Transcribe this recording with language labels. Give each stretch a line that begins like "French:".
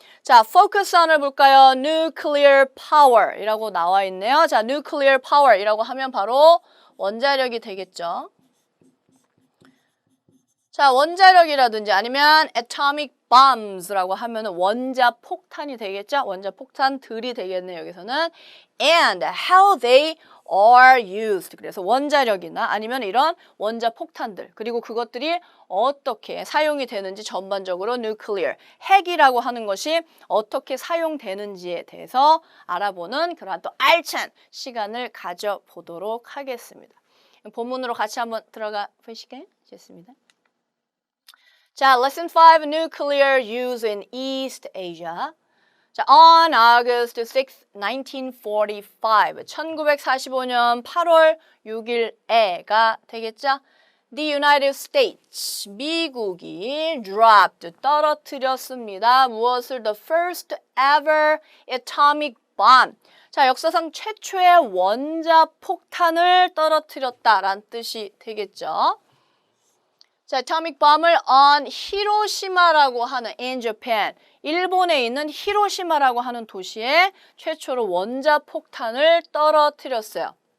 Korean: 자, focus on을 볼까요? Nuclear power 이라고 나와 있네요. 자, nuclear power 이라고 하면 바로 원자력이 되겠죠. 자, 원자력이라든지 아니면
English: atomic bombs
Korean: 라고 하면 원자 폭탄이 되겠죠? 원자 폭탄들이 되겠네요. 여기서는
English: and how they are used.
Korean: 그래서 원자력이나 아니면 이런 원자 폭탄들 그리고 그것들이 어떻게 사용이 되는지 전반적으로 nuclear, 핵이라고 하는 것이 어떻게 사용되는지에 대해서 알아보는 그러한 또 알찬 시간을 가져보도록 하겠습니다. 본문으로 같이 한번 들어가 보실까요? 좋습니다. 자,
English: Lesson 5, Nuclear Use in East Asia.
Korean: 자,
English: on August 6, 1945,
Korean: 1945년 8월 6일에가 되겠죠?
English: The United States,
Korean: 미국이
English: dropped,
Korean: 떨어뜨렸습니다. 무엇을?
English: The first ever atomic bomb.
Korean: 자, 역사상 최초의 원자 폭탄을 떨어뜨렸다라는 뜻이 되겠죠? 자, atomic bomb을 on 히로시마라고 하는
English: in Japan,
Korean: 일본에 있는 히로시마라고 하는 도시에 최초로 원자 폭탄을 떨어뜨렸어요.